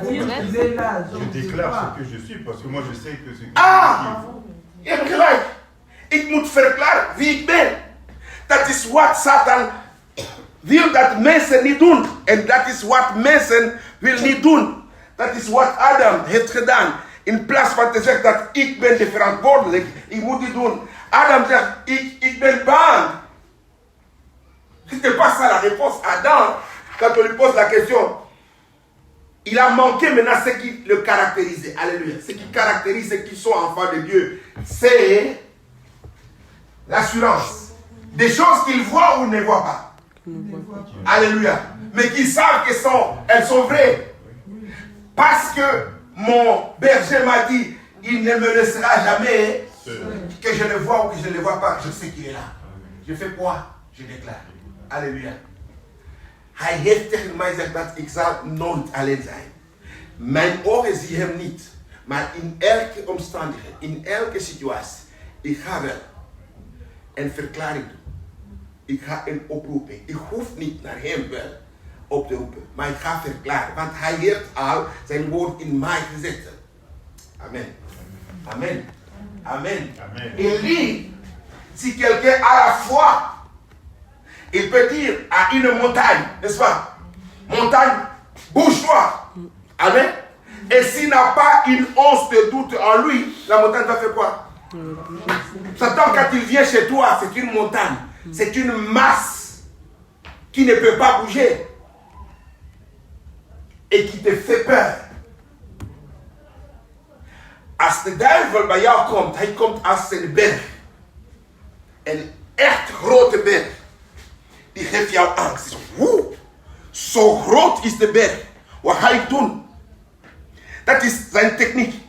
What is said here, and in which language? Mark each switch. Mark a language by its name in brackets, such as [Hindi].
[French] Je déclare ce que je suis, parce que moi je sais que c'est... [Dutch] Je hebt gelijk. Ik moet verklaren wie ik ben. Dat is wat Satan wil dat mensen niet doen. En dat is wat mensen wil niet doen. Dat is wat Adam heeft gedaan. In plaats van te zeggen dat ik ben de verantwoordelijk, ik moet dit doen. Adam zegt, ik ben bang. [French] C'était pas ça la réponse. Adam, quand on lui pose la question, il a manqué maintenant ce qui le caractérisait. Alléluia. Ce qui caractérise ceux qui sont enfants de Dieu, c'est l'assurance. Des choses qu'ils voient ou ne voient pas. Alléluia. Mais qu'ils savent qu'elles sont vraies. Parce que mon berger m'a dit, il ne me laissera jamais que je le vois ou que je ne le vois pas. Je sais qu'il est là. Je fais quoi? Je déclare. Alléluia. [Dutch] Hij heeft tegen mij gezegd dat ik zal nooit alleen zijn. Mijn ogen zien hem niet. Maar in elke omstandigheid, in elke situatie, ik ga wel een verklaring doen. Ik ga een oproeping. Ik hoef niet naar hem wel op te roepen, maar ik ga verklaren. Want hij heeft al zijn woord in mij gezet. Amen. Amen. Amen. Amen. [French] Élie, si quelqu'un a la foi, il peut dire à une montagne, n'est-ce pas? Montagne, bouge-toi. Amen. Et s'il n'a pas une once de doute en lui, la montagne va faire quoi? Satan, quand il vient chez toi, c'est une montagne. C'est une masse qui ne peut pas bouger et qui te fait peur. [Dutch] Als de duivel bij jou komt, hij komt als een berg. Een echt grote berg. Die geeft jou angst. Woe, zo groot is de berg. Wat ga ik doen? Dat is zijn techniek.